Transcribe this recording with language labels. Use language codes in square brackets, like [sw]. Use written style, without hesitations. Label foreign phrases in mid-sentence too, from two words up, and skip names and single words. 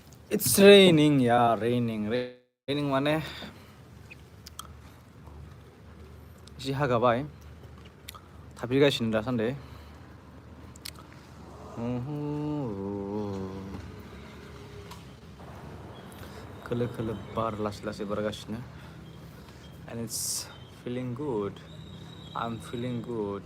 [en] It's raining, yeah, raining [brx] माने एसे हागाबाय थाफिगासिनो दासान्दि खोलो खोलो बार लासै लासै बारगासिनो [en] and it's feeling good. I'm feeling good.